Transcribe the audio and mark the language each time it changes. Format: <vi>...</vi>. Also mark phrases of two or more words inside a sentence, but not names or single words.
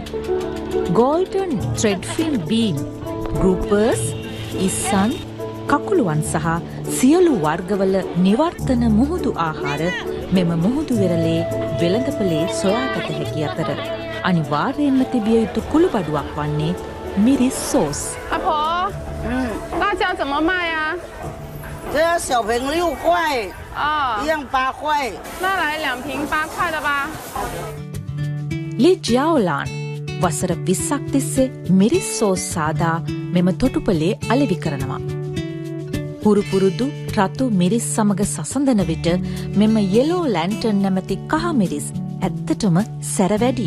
<en>golden threadfin bean,</en> <si>ගෲපර්ස්, ඉස්සන්, කකුළුවන් සහ සියලු වර්ගවල නිවර්තන මුහුදු ආහාර මෙම මුහුදු වෙරළේ වෙළඳපොලේ සොයාගත හැකි අතර අනිවාර්යයෙන්ම තිබිය යුතු කුළුබඩුවක් වන්නේ මිරිස් සෝස්.</si> <zh>阿婆，辣椒怎么卖呀？这要小瓶6块，哦，一样8块。那来2瓶8块的吧。</zh> <si>ලී ජියාଓලාන් වසර 20ක් තිස්සේ මිරිස් සෝස් සාදා මෙම තොටුපලේ අලෙවි කරනවා. පුරුපුරුදු රතු මිරිස් සමග සසඳන විට මෙම යෙලෝ ලැන්ටර්න් නැමැති කහ මිරිස් ඇත්තටම සැර වැඩි.</si>